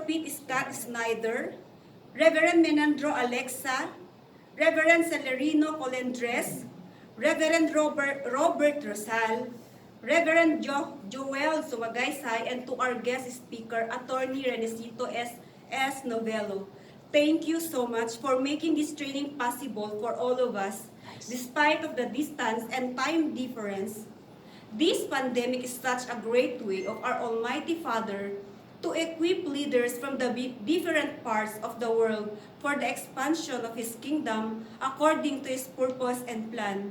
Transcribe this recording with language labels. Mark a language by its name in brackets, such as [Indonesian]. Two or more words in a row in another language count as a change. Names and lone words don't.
[English] Pete Scott Snyder, Reverend Menandro Alexa, Reverend Celerino Colendres, Reverend Robert Rosal, Reverend Joel Sumagaysay, and to our guest speaker, Attorney Renesito S. Novello. Thank you so much for making this training possible for all of us, despite of the distance and time difference. This pandemic is such a great way of our Almighty Father to equip leaders from the different parts of the world for the expansion of His kingdom according to His purpose and plan.